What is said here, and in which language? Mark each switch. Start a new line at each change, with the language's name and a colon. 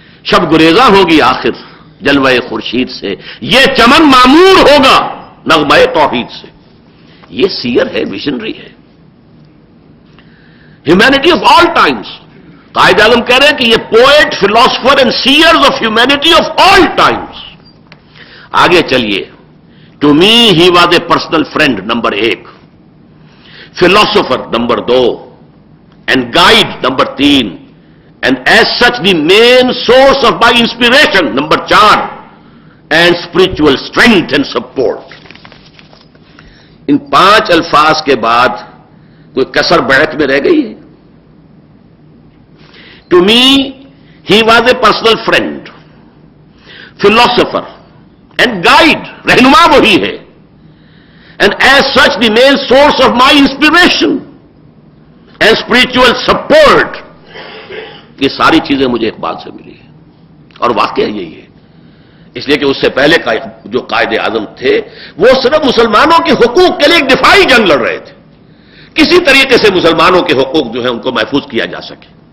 Urdu: شب گریزاں ہوگی آخر جلوہ خورشید سے, یہ چمن معمور ہوگا نغمہ توحید سے. یہ سیئر ہے, ویژنری ہے.
English: Humanity of all times.
Urdu: Quaid Azam کہہ رہے ہیں کہ یہ
English: Poet, philosopher and seers of humanity of all times.
Urdu: آگے چلیے,
English: To me, he was a personal friend, number 1. Philosopher, number 2. And guide, number 3. And as such, the main source of my inspiration, number 4. And spiritual strength and support.
Urdu: ان 5 الفاظ کے بعد کوئی کسر بیعت میں رہ گئی ہے؟
English: To me, he was a personal friend, philosopher, and guide.
Urdu: رہنما وہی ہے.
English: And as such, the main source of my inspiration and spiritual support.
Urdu: یہ ساری چیزیں مجھے اقبال سے ملی ہیں اور واقعہ یہی ہے. اس لیے کہ اس سے پہلے کا جو قائد اعظم تھے وہ صرف مسلمانوں کے حقوق کے لیے ایک دفاعی جنگ لڑ رہے تھے. کسی طریقے سے مسلمانوں کے حقوق جو ہے ان کو محفوظ کیا جا سکے.